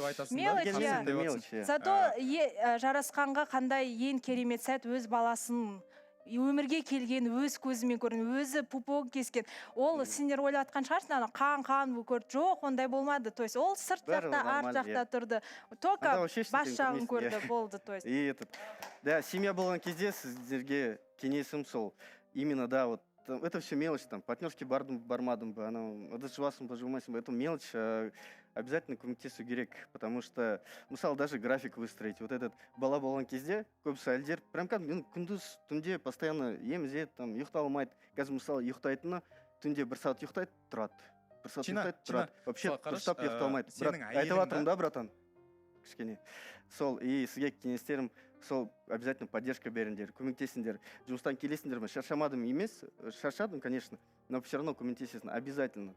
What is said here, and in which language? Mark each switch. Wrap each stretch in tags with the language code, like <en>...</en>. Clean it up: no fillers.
<ru>Мелочь. Зато</ru> <kk>Жарасқанға қандай ең керемет сәт, өз баласын өмірге келген, өз көзімен көрген, өзі пупок кескен. Ол сендер ойлап атқан шығарсың, қан көрді. Жоқ, ондай болмады.</kk> <ru>То есть</ru> <kk>ол сырт жақта, арт жақта тұрды.</kk> <ru>Только</ru> <kk>бас жағын көрді, болды.</kk> <ru>И этот, да,</ru> <kk>семья болған кезде сіздерге кеңесім сол.</kk> <ru>Именно, да, вот это все мелочь, там, партнерский</ru> <kk>бармадым</kk> <ru>бы,</ru> <kk>ыдыс-жуасың ба, жумайсың ба,</kk> <ru>это мелочь, обязательно</ru> <kk>көмектесу керек,</kk> <ru>потому что,</ru> <kk>мысалы,</kk> <ru>даже график выстроить, вот этот</ru> <kk>бала болған кезде, көбісі әлдер,</kk> <ru>прям</ru> <kk>күндіз, түнде</kk> <ru>постоянно</ru> <kk>емізеді,</kk> <ru>там,</ru> <kk>ұйықта алмайды. Қазір, мысалы, ұйықтайтыны, түнде 1 сағат ұйықтайды, тұрады. 1 сағат ұйықтайды, тұрады. Вообще, дұрыстап ұйықта алмайды. Айтып жатырмын да, братан? Кішкене. Сол, и сізге кеңестерім, сол,</kk> <ru>обязательно поддержка</ru> <kk>беріңдер, көмектесіңдер. Жұмыстан келесіңдер ме? Шаршамадым емес, шаршадым,</kk> <ru>конечно, но все равно</ru> <kk>көмектесесің,</kk> <ru>обязательно.</ru>